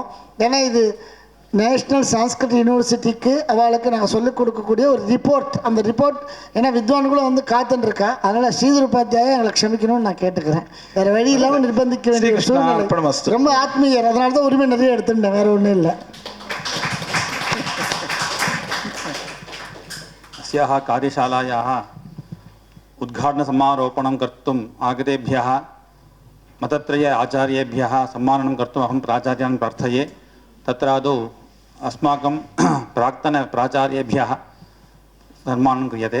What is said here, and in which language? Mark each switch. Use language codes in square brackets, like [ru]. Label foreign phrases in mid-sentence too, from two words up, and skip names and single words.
[ta] ஏன்னா இது நேஷ்னல் சான்ஸ்கிரிட் யூனிவர்சிட்டிக்கு அவளுக்கு நாங்கள் சொல்லிக் கொடுக்கக்கூடிய ஒரு ரிப்போர்ட். அந்த ரிப்போர்ட் ஏன்னா வித்வான்களும் வந்து காத்துருக்கா. அதனால் ஸ்ரீதர் உபாத்தியாயா எங்களை க்ஷமிக்கணும்னு நான் கேட்டுக்கிறேன். வேறு வழி இல்லாமல் நிர்பந்திக்க வேண்டிய ஒரு சூழ்நிலை. ரொம்ப ஆத்மீயர், அதனால தான் உரிமை நிறைய எடுத்துட்டேன், வேறு ஒன்றும் இல்லை. [sa] अस्याः कार्यशालायाः उद्घाटनसमारोपणं कर्तुम् आगतेभ्यः मतत्रय आचार्येभ्यः सम्माननं कर्तुम् अहं प्राचार्यान् प्रार्थये. तत्रादौ अस्माकं प्राक्तनप्राचार्येभ्यः सम्मानं क्रियते.